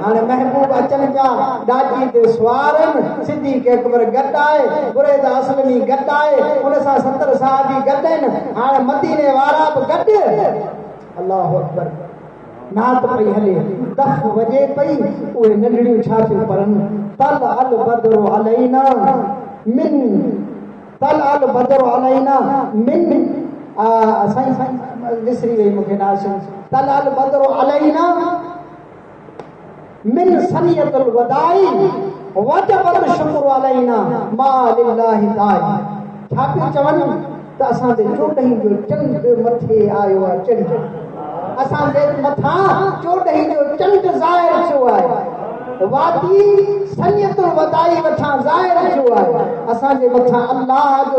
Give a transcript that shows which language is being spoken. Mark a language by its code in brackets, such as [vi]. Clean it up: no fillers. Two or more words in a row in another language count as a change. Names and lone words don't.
[sd] हाणे महबूब अचनि पिया ॾाची ते सुवार आहिनि सिद्दीक़ अकबर गॾु आहे बुरैदा असलमी गॾु आहे उन सां 70 सहाबी गॾु आहिनि हाणे मदीने वारा बि गॾु [ar] الله أكبر [sd] नात पई हले दफ़ वॼे पई उहे नंढड़ियूं छा थियूं पढ़नि [ar] طلع البدر علينا من طلع البدر علينا من [sd] साईं विसरी वई मूंखे नाशिन [ar] طلع البدر علينا من ثنيات الوداع وجب الشكر علينا ما لله داع [sd] छा पियो चवनि त असांजे चोॾहीं जो चंड मथे आयो आहे चंड असांजे मथां चोॾहीं जो चंड ज़ाहिर थियो आहे वादी [ar] ثنية الوداع [sd] वठां ज़ाहिर थियो आहे असांजे मथां अल्लाह जो